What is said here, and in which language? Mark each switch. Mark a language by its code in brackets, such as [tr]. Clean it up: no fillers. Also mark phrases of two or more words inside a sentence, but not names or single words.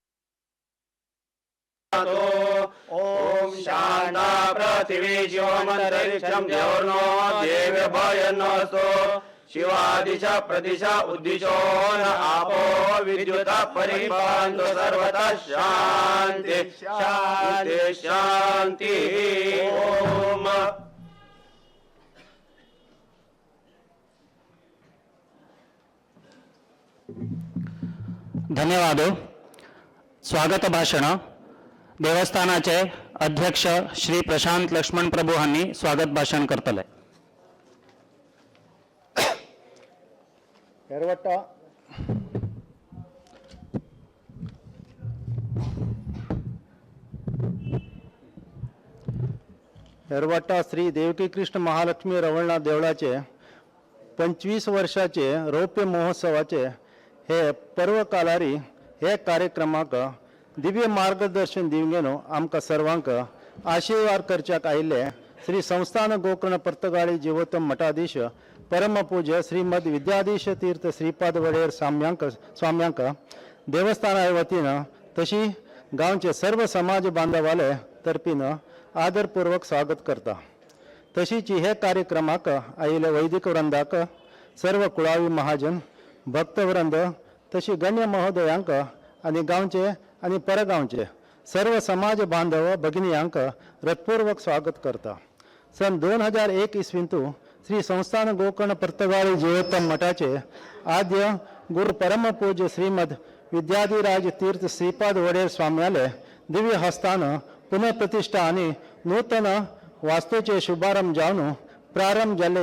[sa] ओम शांता पृथिवी शिवमन्तरिक्षं द्यौर्नो देव्य भयन्नस्तो शिवादिशा प्रतिशा उद्दिशो न आपो विद्युता परिपान्तो सर्वतः शान्ति शान्ति शान्ति ओम [kok] धन्यवाद स्वागत भाषण देवस्थानाचे अध्यक्ष श्री प्रशांत लक्ष्मण प्रभू यांनी स्वागत भाषण करतले हेरवट्टा श्री देवकी कृष्ण महालक्ष्मी रवळनाथ देवळाचे 25 वर्षाचे रौप्य महोत्सवाचे हे पर्वकालारी हे कार्यक्रमाक दिव्य मार्गदर्शन दिवंगेनो आमकां सर्वांक आशीर्वाद करच्याक आयिल्ले श्री संस्थान गोकर्ण पर्तगाळी जीवोत्तम मठाधीश परमपूज्य श्रीमद विद्याधीश तीर्थ श्रीपाद वडेर स्वाम्यांक देवस्थाना वतीन तशी गांवचे सर्व समाज बांधवाले तर्फीन आदरपूर्वक स्वागत करता तशीच हे कार्यक्रमाक आयिल्ले वैदिक वृंदाक सर्व कुळावी महाजन भक्तवृंद तशी गण्य महोदयांक आणि गावचे आणि परगावचे सर्व समाज बांधव भगिनीयांक हृत्पूर्वक स्वागत करता. सन 2001 इसवींतू श्री संस्थान गोकर्ण पर्तगाळी जीवोत्तम मठाचे आद्य गुरु परमपूज्य श्रीमद विद्याधिराज तीर्थ श्रीपाद वडेर स्वाम्याले दिव्य हस्तान पुनःप्रतिष्ठा आणि नूतन वास्तूचे शुभारंभ जावन प्रारंभ झाले.